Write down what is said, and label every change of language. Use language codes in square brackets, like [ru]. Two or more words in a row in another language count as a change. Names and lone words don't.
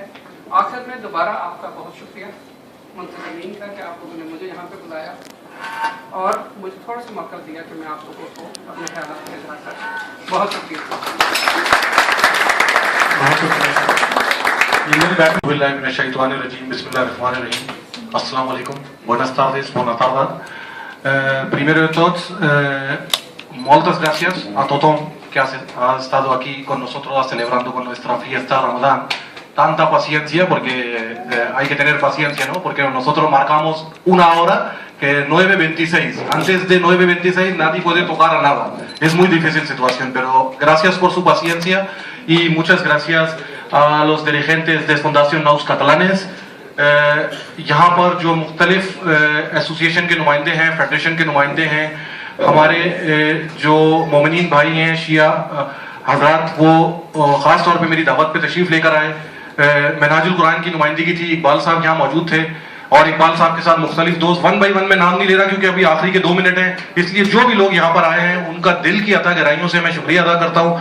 [ur] آخر میں دوبارہ آپ کا بہت شکریہ منتظمین کا کہ آپ لوگوں نے مجھے یہاں پہ بلایا اور مجھے تھوڑا سا موقع دیا کہ میں آپ لوگوں کو اپنے خیالات میں اظہار کروں. बहुत शुक्रिया। [ar] السلام عليكم, [es] buenas tardes, [it] buona tarde. [es] Primero de todos, muchas gracias a todos que han estado aquí con nosotros celebrando con nuestra fiesta Ramadán. Tanta paciencia, porque hay que tener paciencia, ¿no? Porque nosotros marcamos una hora que 9:26. Antes de 9:26 nadie puede tocar a nada. Es muy difícil situación, pero gracias por su paciencia y muchas gracias a los dirigentes de Fundación Nous Catalanes. [ur] یہاں پر جو مختلف ایسوسی ایشن کے نمائندے ہیں، فیڈریشن کے نمائندے ہیں، ہمارے جو مومنین بھائی ہیں شیعہ حضرات، وہ خاص طور پہ میری دعوت پہ تشریف لے کر آئے. منہاج القرآن کی نمائندگی تھی، اقبال صاحب یہاں موجود تھے اور اقبال صاحب کے ساتھ مختلف دوست، 1 بائی 1 میں نام نہیں لے رہا کیونکہ ابھی آخری کے 2 منٹ ہیں، اس لیے جو بھی لوگ یہاں پر آئے ہیں ان کا دل کی اتا گہرائیوں سے میں شکریہ ادا کرتا ہوں.